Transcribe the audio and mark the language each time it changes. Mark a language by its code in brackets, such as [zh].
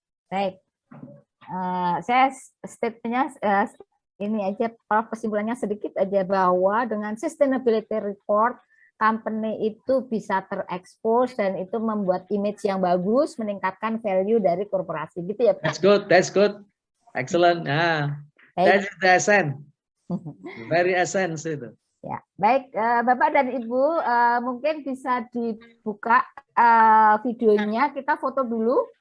[id] Baik, saya statementnya ini aja, kesimpulannya sedikit aja bahwa dengan sustainability report company itu bisa terekspos dan itu membuat image yang bagus, meningkatkan value dari korporasi, gitu ya Pak? [en] That's good, excellent. Nah, that's the essence, very essence itu. [id] Ya, baik Bapak dan Ibu, mungkin bisa dibuka videonya, kita foto dulu.